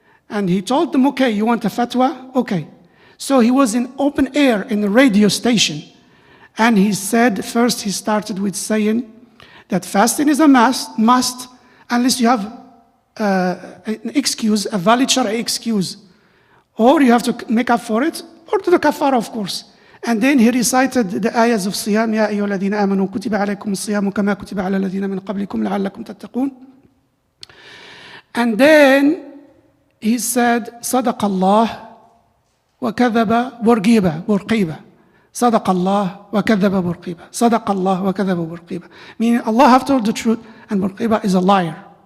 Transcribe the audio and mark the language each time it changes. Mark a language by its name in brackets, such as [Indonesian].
[English] And he told them, okay, you want a fatwa? Okay. So he was in open air in a radio station. And he said, first he started with saying that fasting is a must unless you have an excuse, a valid Shari'i excuse. Or you have to make up for it, or to the kafara, of course. And then he recited the ayahs of Siyam, [Arabic] يَا أَيُّهَا الَّذِينَ آمَنُوا كُتِبَ عَلَيْكُمُ الصِّيَامُ كَمَا كُتِبَ عَلَى الَّذِينَ مِنْ قَبْلِكُمْ لَعَلَّكُمْ تَتَّقُونَ. [English] And then he said, [Arabic] صَدَقَ اللَّهُ وَكَذَبَ بُرْقِيبَ. صَدَقَ اللَّهُ وَكَذَبَ بُرْقِيبَ. صَدَقَ اللَّهُ وَكَذَبَ بُرْقِيبَ. [English] Meaning Allah have told the truth and Burqiba is a liar.